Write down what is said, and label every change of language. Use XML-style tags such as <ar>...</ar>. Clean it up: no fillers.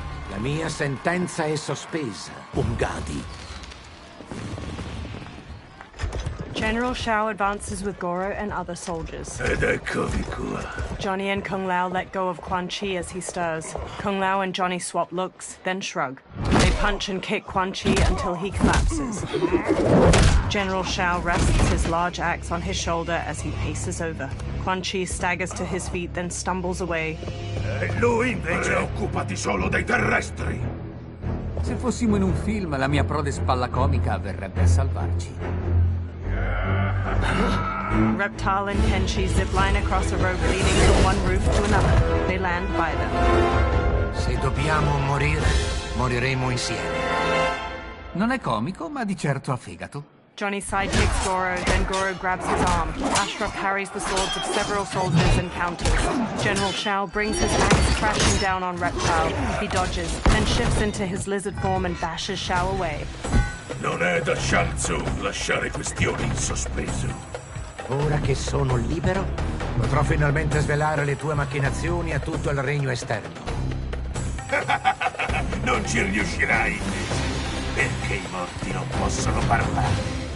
<it>La mia sentenza è sospesa, Ungadi.</it> <en>General Shao advances with Goro and other soldiers.</en> <it>Ed eccovi qua.</it> <en>Johnny and Kung Lao let go of Quan Chi as he stirs. Kung Lao and Johnny swap looks, then shrug. They punch and kick Quan Chi until he collapses. General Shao rests his large axe on his shoulder as he paces over. Quan Chi staggers to his feet, then stumbles away.</en> <it>E lui invece occupati solo dei terrestri. Se fossimo in un film, la mia prode spallacomica verrebbe a salvarci.</it> <en>Reptile and Kenshi zipline across a rope leading from one roof to another. They land by them.</en> <it>Se dobbiamo morire, moriremo insieme. Non è comico, ma di certo ha fegato.</it> <en>Johnny sidekicks Goro, then Goro grabs his arm. Ashra parries the swords of several soldiers and counters. General Shao brings his axe crashing down on Reptile. He dodges, then shifts into his lizard form and bashes Shao away.</en> <it>Non è da Shang Tsung lasciare questioni in sospeso. Ora che sono libero, potrò finalmente svelare le tue macchinazioni a tutto il regno esterno. Non ci riuscirai, perché i morti non possono parlare.</it>